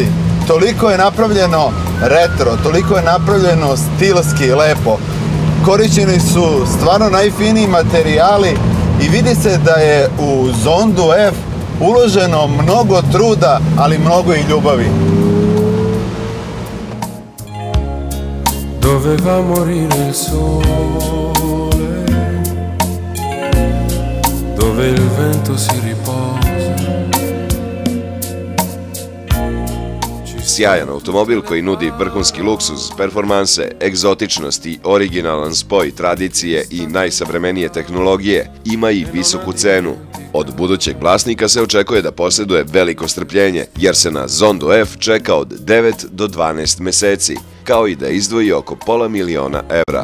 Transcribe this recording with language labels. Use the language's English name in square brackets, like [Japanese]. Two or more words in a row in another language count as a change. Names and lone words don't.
[Serbian] Toliko je napravljeno retro, toliko je napravljeno stilski, lepo. Korišćeni su stvarno najfiniji materijali i vidi se da je u Zondu F uloženo mnogo truda, ali mnogo i ljubavi. [Italian] Doveva morire il sole, dove il vento si riposa. [Serbian] Sjajan automobil koji nudi vrhunski luksuz, performanse, egzotičnost i originalan spoj tradicije i najsavremenije tehnologije, ima i visoku cenu. Od budućeg vlasnika se očekuje da posjeduje veliko strpljenje, jer se na Zondu F čeka od 9 do 12 meseci, kao i da izdvoji oko $500.000 evra.